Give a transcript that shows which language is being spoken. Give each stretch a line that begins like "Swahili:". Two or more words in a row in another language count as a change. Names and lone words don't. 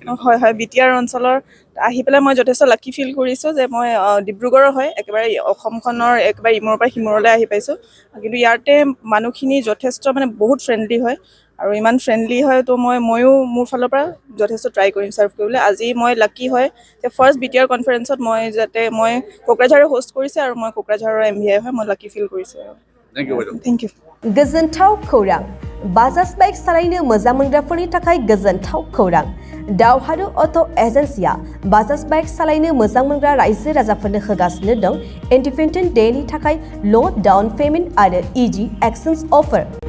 Assamese: হয় BTR অঞ্চলৰ আহি পেলাই মই যথেষ্ট
English: lucky feel
Assamese: কৰিছোঁ যে মই ডিব্ৰুগড়ৰ হয় একেবাৰে অসমখনৰ একেবাৰে ইমূৰৰ পৰা সিমূৰলৈ আহি পাইছোঁ কিন্তু ইয়াতে মানুহখিনি যথেষ্ট মানে বহুত ফ্ৰেণ্ডলি হয় আৰু ইমান ফ্ৰেণ্ডলি হয় তো ময়ো মোৰ ফালৰ পৰা যথেষ্ট ট্ৰাই কৰিম ছাৰ্ভ কৰিবলৈ আজি মই লাকি হয় যে ফাৰ্ষ্ট BTR কনফাৰেঞ্চত মই কোকৰাঝাৰে হোষ্ট কৰিছে আৰু মই কোকৰাঝাৰৰ MVI হয় মই
English: lucky feel
Assamese: কৰিছোঁ
English: thank you
Bodo: गोजोनथाव खौरां बाजाज बाइक सालायनो मोजां मोनग्राफोरनि थाखाय गोजोनथाव खौरां दावहारु अट' एजेन्सिया बाजाज बाइक सालायनो मोजां मोनग्रा रायजो राजाफोरनो होगासिनो दं
English: Independence Day
Bodo: थाखाय
English: low down payment
Bodo: आरो
English: easy exchange offer